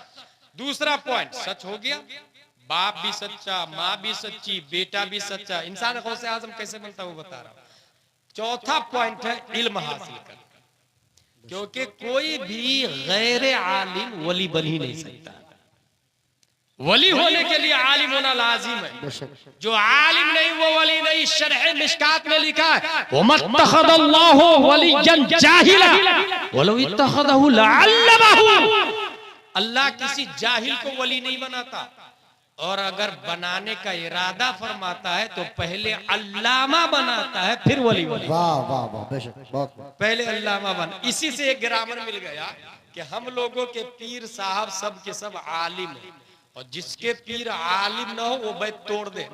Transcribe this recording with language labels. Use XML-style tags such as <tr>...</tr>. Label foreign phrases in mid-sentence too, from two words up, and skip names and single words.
<hi>दूसरा पॉइंट सच हो गया, बाप भी सच्चा, माँ भी सच्ची, बेटा भी सच्चा, इंसान गौसे आजम कैसे बनता है वो बता रहा हूं। चौथा पॉइंट है इल्म हासिल करना, क्योंकि कोई भी गैर आलिम वली बन ही नहीं सकता। वली होने के लिए आलिम होना लाजिम है। जो आलिम नहीं वो वली नहीं। शरह मिशकात में लिखा है</hi> <ar>وما اتخذ الله وليا جاهلا ولو اتخذه لعلمه.</ar> <hi>अल्लाह किसी जाहिल को वली नहीं बनाता, और अगर बनाने का इरादा फरमाता है तो पहले अल्लामा बनाता है फिर वली बनेगा। वाह वाह वाह, बेशक, बहुत पहले अल्लामा बन। इसी से एक ग्रामर मिल गया कि हम लोगों के पीर साहब सब के सब आलिम है, और जिसके पीर आलिम ना हो वो बैत तोड़ दे।</hi>